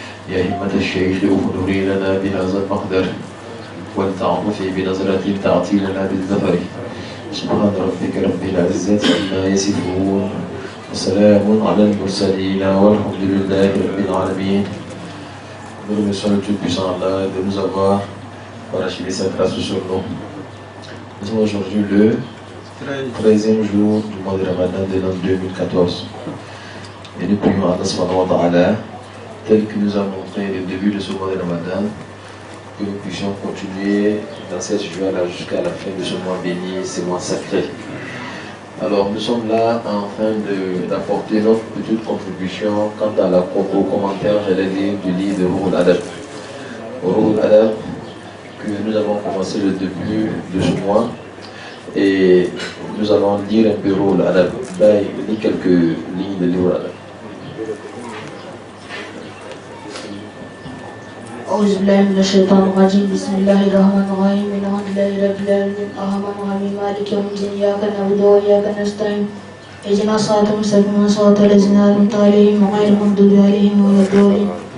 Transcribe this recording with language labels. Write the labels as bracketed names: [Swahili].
[Arabic] يا همة الشيخ أفضلي لنا بهذا المقدر ولتعطفي بنظرة تعطي لنا بالظفر سبحان ربك رب العزة عما يصفون وسلام على المرسلين والحمد لله رب العالمين. [French] Nous remercions le Tout-Puissant Allah de nous avoir parachevé sa grâce sur nous. Nous sommes aujourd'hui le 13e jour du mois de Ramadan de l'an 2014. Et nous prions Allah [Arabic] subhanahu wa ta'ala, [French] tel que nous a montré le début de ce mois de Ramadan, que nous puissions continuer dans cette joie-là jusqu'à la fin de ce mois béni, ce mois sacré. Alors nous sommes là afin d'apporter notre petite contribution quant à au commentaire, j'allais dire, du livre de Ruhul Adab. Ruhul Adab que nous avons commencé le début de ce mois et nous allons lire un peu Ruhul Adab. lis quelques lignes de livre. [Arabic] أعوذ بالله من الشيطان الرجيم بسم الله الرحمن الرحيم الحمد لله رب العالمين الرحمن الرحيم مالك يوم الدين إياك نعبد وإياك نستعين اهدنا الصراط المستقيم صراط الذين أنعمت عليهم غير المغضوب عليهم ولا الضالين